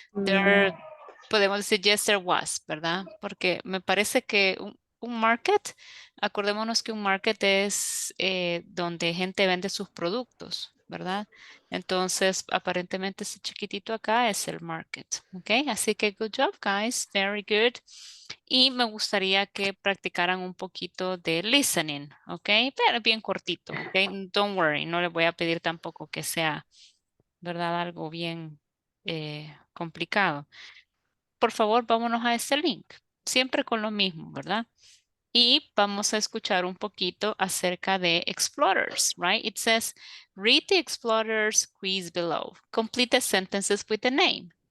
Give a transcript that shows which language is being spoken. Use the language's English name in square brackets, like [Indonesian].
[Spanish] There, podemos decir yes, there was, ¿verdad? Porque me parece que un market, acordémonos que un market es donde gente vende sus productos, ¿verdad? Entonces, aparentemente ese chiquitito acá es el market, ¿ok? [English] Así que good job, guys, very good. [Spanish] Y me gustaría que practicaran un poquito de listening, ¿ok? Pero bien cortito, ¿ok? Don't worry, no les voy a pedir tampoco que sea, ¿verdad? Algo bien complicado. Por favor, vámonos a este link, siempre con lo mismo, ¿verdad? Y vamos a escuchar un poquito acerca de explorers, right? [English] It says, read the explorers quiz below. Complete the sentences with the name.